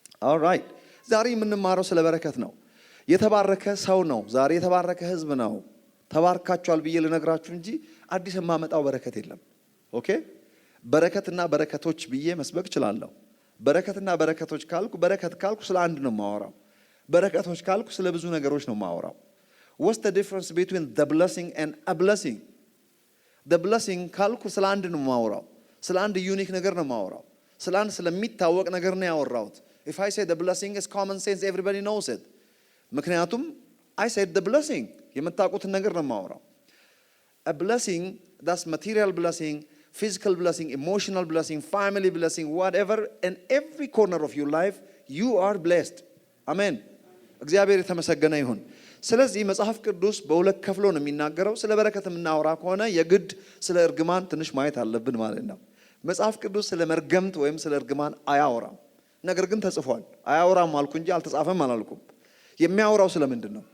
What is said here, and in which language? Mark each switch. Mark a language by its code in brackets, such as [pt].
[am] ኦልራይት። ዛሬ የምንማረው ስለ በረከት ነው። የተባረከ ሰው ነው። ዛሬ የተባረከ ህዝብ ነው። ተባርካችኋል ብዬ ልነግራችሁ እንጂ አዲስ የማመጣው በረከት የለም። ኦኬ። በረከትና በረከቶች ብዬ መስበክ እችላለሁ። በረከትና በረከቶች ካልኩ ስለ አንድ ነው የማወራው። በረከቶች ካልኩ ስለ ብዙ ነገሮች ነው የማወራው። [en] what's the difference between the blessing and a blessing? the blessing [am] ካልኩ ስለ አንድ ነው የማወራው። ስለ አንድ ዩኒክ ነገር ነው የማወራው። ስለ አንድ ስለሚታወቅ ነገር ነው ያወራሁት። [en] if I say the blessing is common sense, everybody knows it። [am] ምክንያቱም [en] I said the blessing [am] የምታውቁትን ነገር ነው የማወራው። [en] a blessing, that's material blessing, physical blessing, emotional blessing, family blessing, whatever, in every corner of your life you are blessed. Amen. [am] እግዚአብሔር የተመሰገነ ይሁን። ስለዚህ መጽሐፍ ቅዱስ በሁለት ከፍሎ ነው የሚናገረው። ስለ በረከት የምናወራ ከሆነ የግድ ስለ እርግማን ትንሽ ማየት አለብን ማለት ነው። መጽሐፍ ቅዱስ ስለ መርገምት ወይም ስለ እርግማን አያወራም። ነገር ግን ተጽፏል። አያወራም አልኩ እንጂ አልተጻፈም አላልኩም። የሚያወራው ስለምንድን ነው?